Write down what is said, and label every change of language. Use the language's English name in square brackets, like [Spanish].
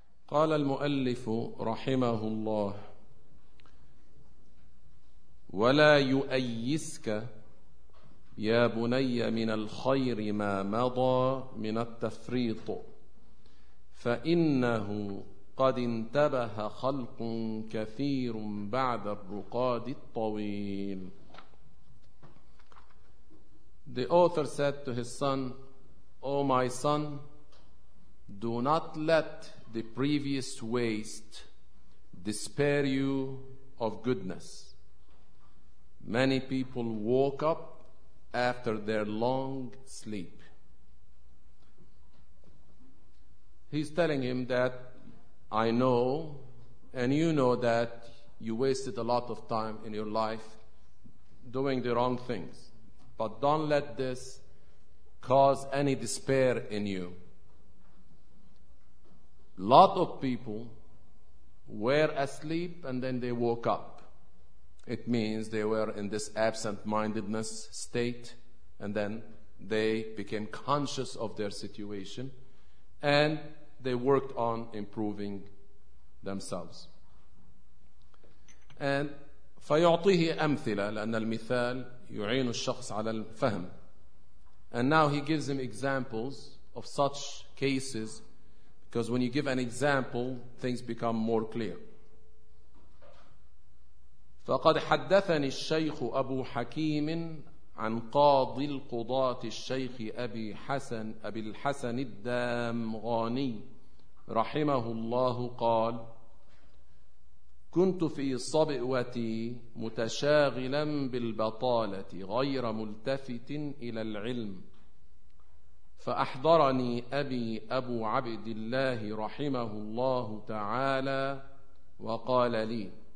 [Arabic] قال المؤلف رحمه الله: ولا يؤيسك يا بني من الخير ما مضى من التفريط، فإنه قد انتبه خلق كثير بعد الرقاد الطويل. [English] The author said to his son, O my son, do not let the previous waste despair you of goodness. Many people woke up after their long sleep. He's telling him that I know and you know that you wasted a lot of time in your life doing the wrong things, but don't let this cause any despair in you. Lot of people were asleep and then they woke up. It means they were in this absent-mindedness state, and then they became conscious of their situation and they worked on improving themselves. And [Arabic] فيعطيه أمثلة لأن المثال يعين الشخص على الفهم. [English] And now he gives him examples of such cases, because when you give an example, things become more clear. [Arabic] فقد حدثني الشيخ أبو حكيم عن قاضي القضاة الشيخ أبي حسن أبي الحسن الدامغاني رحمه الله قال: كنت في صبئتي متشاغلا بالبطالة غير ملتفت إلى العلم، فأحضرني أبي أبو عبد الله رحمه الله تعالى وقال لي.